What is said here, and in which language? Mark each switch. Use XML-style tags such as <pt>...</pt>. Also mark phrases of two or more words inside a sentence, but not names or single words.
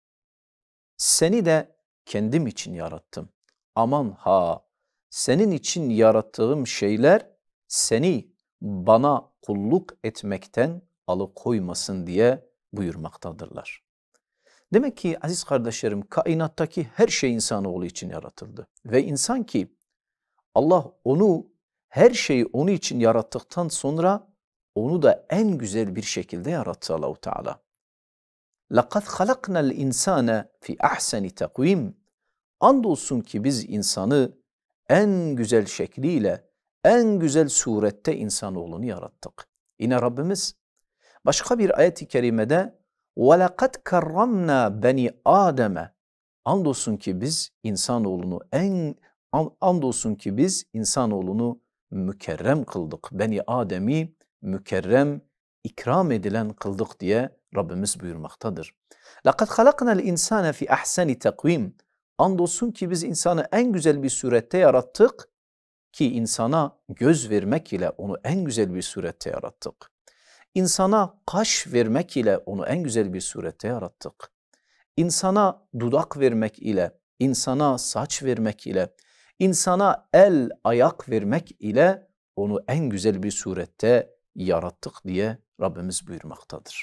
<tr>Seni de kendim için yarattım. Aman ha senin için yarattığım şeyler seni bana kulluk etmekten alıkoymasın diye buyurmaktadırlar. Demek ki aziz kardeşlerim kainattaki her şey insanoğlu için yaratıldı. Ve insan ki Allah onu her şeyi onun için yarattıktan sonra onu da en güzel bir şekilde yarattı Allah-u Teala.</tr> <ar>لَقَدْ خَلَقْنَا الْاِنْسَانَ فِي اَحْسَنِ تَقْوِيمٍ</ar> <tr>Andolsun ki biz insanı en güzel şekliyle, en güzel surette insanoğlunu yarattık. Yine Rabbimiz başka bir ayet-i kerimede</tr> <ar>وَلَقَدْ كَرَّمْنَا بَنِي آدَمَ</ar> <tr>Andolsun ki biz insanoğlunu mükerrem kıldık. Beni Adem'i mükerrem, ikram edilen kıldık diye Rabbimiz buyurmaktadır.</tr> <ar>لَقَدْ خَلَقْنَا الْاِنْسَانَ فِي اَحْسَنِ تَقْوِيمٍ</ar> <tr>Andolsun ki biz insanı en güzel bir surette yarattık ki insana göz vermek ile onu en güzel bir surette yarattık. İnsana kaş vermek ile onu en güzel bir surette yarattık. İnsana dudak vermek ile, insana saç vermek ile, insana el, ayak vermek ile onu en güzel bir surette yarattık diye Rabbimiz buyurmaktadır.</tr>